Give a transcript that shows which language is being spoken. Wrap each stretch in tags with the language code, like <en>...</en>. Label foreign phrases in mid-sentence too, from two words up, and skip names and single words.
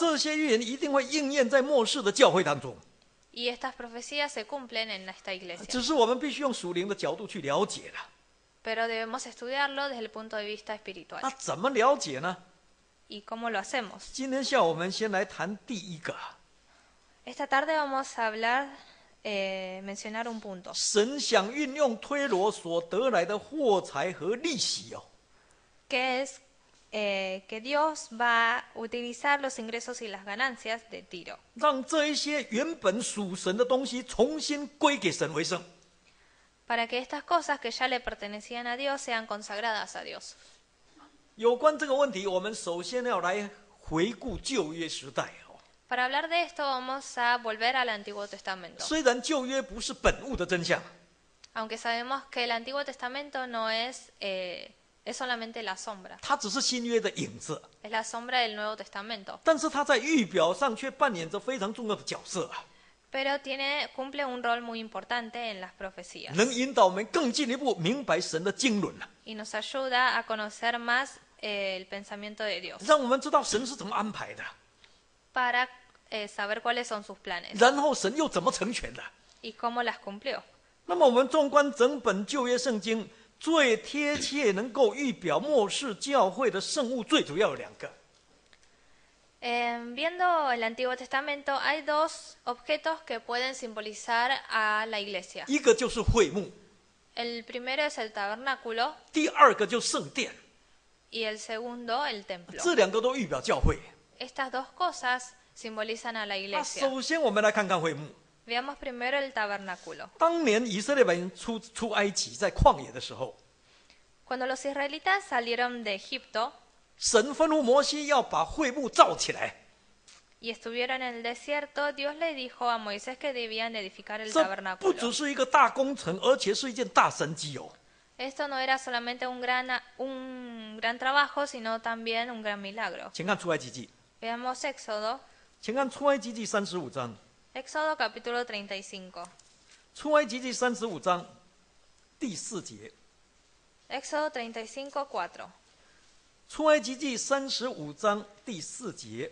<zh>这些预言一定会应验在末世的教会当中，</zh> <es>Y estas profecías se cumplen en esta iglesia.</es> <zh>只是我们必须用属灵的角度去了解了。</zh> <es>Pero debemos estudiarlo desde el punto de vista espiritual.</es> <zh>那怎么了解呢？</zh> <es>¿Y cómo lo hacemos?</es> <zh>今天下午我们先来谈第一个，</zh> <es>Esta tarde vamos a hablar, mencionar un punto.</es> <zh>神想运用推罗所得来的货财和利息哦，</zh> <es>Que es que Dios va a utilizar los ingresos y las ganancias de Tiro</es> <zh>让这一些原本属神的东西重新归给神为圣。</zh> <es>para que estas cosas que ya le pertenecían a Dios sean consagradas a Dios.</es> <zh>有关这个问题，我们首先要来回顾旧约时代哦。</zh> <es>Para hablar de esto vamos a volver al Antiguo Testamento.</es> <zh>虽然旧约不是本物的真相，</zh> <es>Aunque sabemos que el Antiguo Testamento no es, es solamente la sombra,</es> <zh>它只是新约的影子，</zh> <es>es la sombra del Nuevo Testamento.</es> <zh>但是它在预表上却扮演着非常重要的角色啊，</zh> <es>Pero cumple un rol muy importante en las profecías</es> <zh>能引导我们更进一步明白神的经纶啊，</zh> <es>y nos ayuda a conocer más el pensamiento de Dios</es> <zh>让我们知道神是怎么安排的，</zh> <es>para saber cuáles son sus planes</es> <zh>然后神又怎么成全的。</zh> <es>y cómo las cumplió.</es> <zh>那么我们纵观整本旧约圣经，最贴切能够预表末世教会的圣物，最主要有两个。</zh> <es>Viendo el Antiguo Testamento hay dos objetos que pueden simbolizar a la iglesia.</es> <zh>一个就是会幕，</zh> <es>El primero es el tabernáculo</es> <zh>第二个就是圣殿，</zh> <es>y el segundo el templo.</es> <zh>这两个都预表教会。</zh> <es>Estas dos cosas simbolizan a la</es> <zh>那</zh> <es>iglesia.</es> <zh>首先我们来看看会幕。</zh> <es>Veamos primero el tabernáculo.</es> <zh>当年以色列人出埃及，在旷野的时候，</zh> <es>Cuando los israelitas salieron de Egipto</es> <zh>神吩咐摩西要把会幕造起来。</zh> <es>y estuvieron en el desierto, Dios le dijo a Moisés que debían edificar el</es> <zh>这不</zh> <es>tabernáculo.</es> <zh>只是一个大工程，而且是一件大神迹哦。</zh> <es>Esto no era solamente un gran trabajo, sino también un gran milagro.</es> <zh>请看出埃及记，</zh> <es>Veamos Éxodo</es> <zh>请看出埃及记35章。</zh> <es>Éxodo capítulo 35.</es> <zh>出埃及记35章第4节。</zh> <es>Éxodo 35:4.</es> <zh>出埃及记35章第4节。</zh>